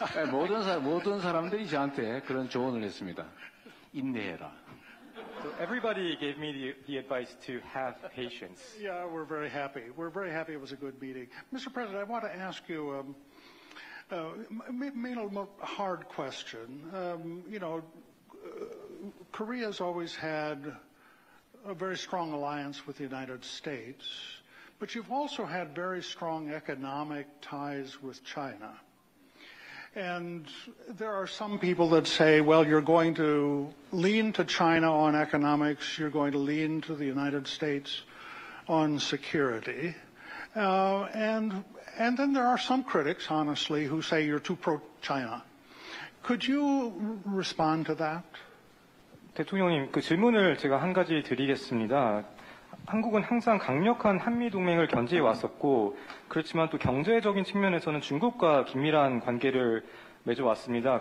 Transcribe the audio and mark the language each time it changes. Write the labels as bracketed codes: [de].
[ko] 모든 사람들이 저한테 그런 조언을 했습니다. 인내해라. [en] So everybody gave me the advice to have patience. Yeah, we're very happy. We're very happy it was a good meeting. Mr. President, I want to ask you maybe a hard question. Korea's always had a very strong alliance with the United States, but you've also had very strong economic ties with China. And there are some people that say, well, you're going to lean to China on economics, you're going to lean to the United States on security. And then there are some critics, honestly, who say you're too pro-China. Could you respond to that? [ko] 대통령님, 그 질문을 제가 한 가지 드리겠습니다. 한국은 항상 강력한 한미동맹을 견지해 왔었고 그렇지만 또 경제적인 측면에서는 중국과 긴밀한 관계를 맺어왔습니다.